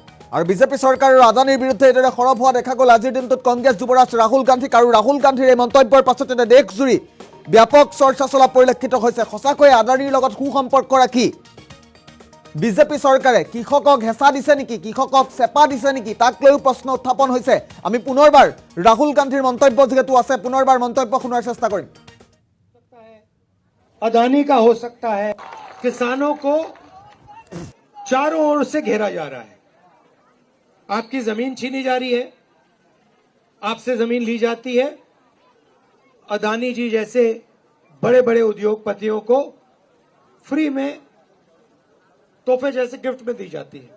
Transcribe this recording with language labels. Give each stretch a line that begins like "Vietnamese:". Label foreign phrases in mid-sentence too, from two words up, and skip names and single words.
Assamese: আৰু বিজেপি চৰকাৰৰ আদানীৰ বিৰুদ্ধে এইদৰে সৰব হোৱা দেখা গ'ল আজিৰ দিনটোত কংগ্ৰেছ যুৱৰাজ ৰাহুল গান্ধীক আৰু ৰাহুল গান্ধীৰ এই মন্তব্যৰ পাছতে দেশজুৰি ব্যাপক চৰ্চা চলা পৰিলক্ষিত হৈছে। সঁচাকৈ আদানীৰ লগত সুসম্পৰ্ক ৰাখি বিজেপি চৰকাৰে কৃষকক হেঁচা দিছে নেকি, কৃষকক চেপা দিছে নেকি, তাক লৈও প্ৰশ্ন উত্থাপন হৈছে। আমি পুনৰবাৰ ৰাহুল গান্ধীৰ মন্তব্য যিহেতু আছে, পুনৰবাৰ মন্তব্য শুনাৰ চেষ্টা কৰিম।
Hindi: अदानी का हो सकता है। किसानों को चारों ओर से घेरा जा रहा है। आपकी जमीन छीनी जा रही है, आपसे जमीन ली जाती है। अदानी जी जैसे बड़े बड़े उद्योगपतियों को फ्री में तोहफे जैसे गिफ्ट में दी जाती है।